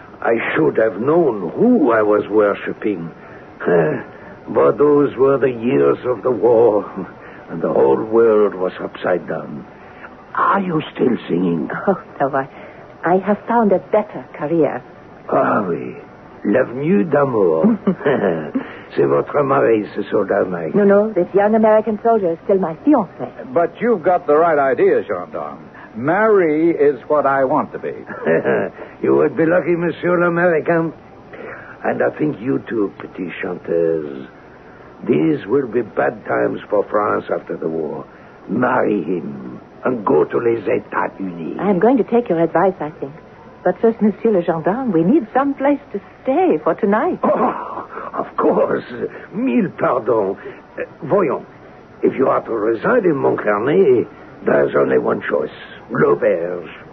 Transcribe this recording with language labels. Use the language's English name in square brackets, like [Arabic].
[English] I should have known who I was worshipping. But those were the years of the war, and the whole world was upside down. Are you still singing? Oh, no, I have found a better career. [French] Ah oui, l'avenue d'amour. C'est votre mari, ce soldat, Mike. [English] No, this young American soldier is still my fiancé. But you've got the right idea, gendarme. Marie is what I want to be. You would be lucky, [French] Monsieur l'Américain. [English] And I think you too, [French] petite chanteuse. [English] These will be bad times for France after the war. Marry him and go to les États-Unis. I am going to take your advice, I think. But first, [French] Monsieur le Gendarme, [English] we need some place to stay for tonight. Oh, of course. [French] Mille pardons. Voyons. [English] If you are to reside in Montcarnet, there's only one choice. L'auberge.